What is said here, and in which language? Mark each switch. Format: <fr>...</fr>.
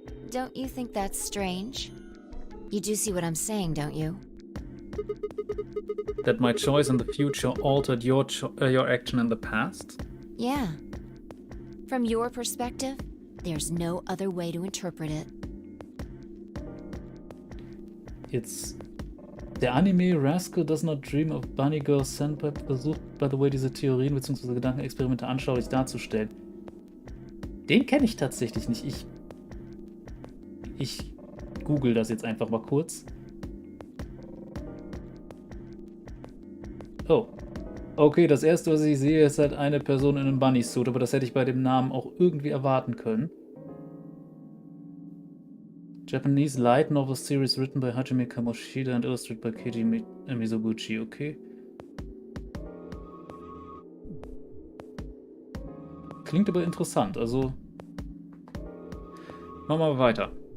<en>Don't you think that's strange? You do see what I'm saying, don't you? That my choice in the future altered your action in the past? Yeah. From your perspective, there's no other way to interpret it. It's...</en> <de>Der Anime Rascal Does Not Dream of Bunny Girl Senpai versucht,</de> <en>by the way,</en> <de>diese Theorien bzw. Gedankenexperimente anschaulich darzustellen. Den kenne ich tatsächlich nicht. Ich google das jetzt einfach mal kurz. Oh. Okay, das erste, was ich sehe, ist halt eine Person in einem Bunny-Suit, aber das hätte ich bei dem Namen auch irgendwie erwarten können.</de> <en>Japanese light novel series written by Hajime Kamoshida and illustrated by Keiji Mizoguchi, okay.</en> <de>Klingt aber interessant, also... Machen wir weiter.</de>